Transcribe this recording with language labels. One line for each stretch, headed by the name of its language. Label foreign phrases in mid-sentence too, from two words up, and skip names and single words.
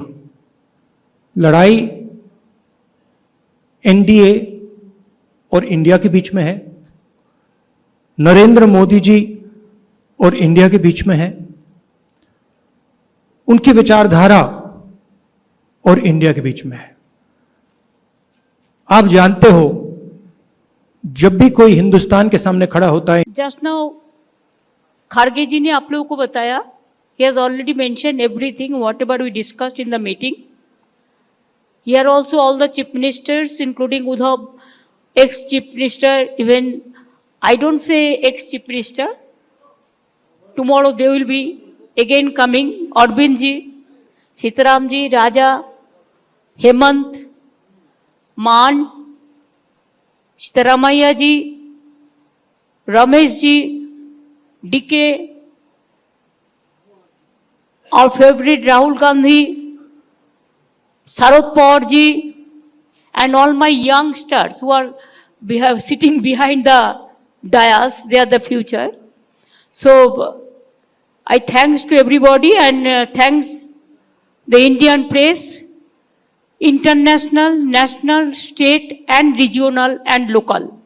Hindi: लड़ाई एनडीए और इंडिया के बीच में है, नरेंद्र मोदी जी और इंडिया के बीच में है, उनकी विचारधारा और इंडिया के बीच में है. आप जानते हो, जब भी कोई हिंदुस्तान के सामने खड़ा होता है,
English: just now
Hindi: खारगे जी ने आप लोगों को बताया,
English: he has already mentioned everything whatever we discussed in the meeting. Here also all the chief ministers, including Uddhav, ex-chief minister, even I don't say ex-chief minister, tomorrow they will be again coming, Arvind ji, Sitaram ji, Raja, Hemant, मान, सीतारामैया जी, रमेश जी, डीके, our favorite Rahul Gandhi, Sharad Pawar ji, and all my youngsters who are sitting behind the dais, they are the future. So I thanks to everybody and thanks the Indian press, international, national, state and regional and local.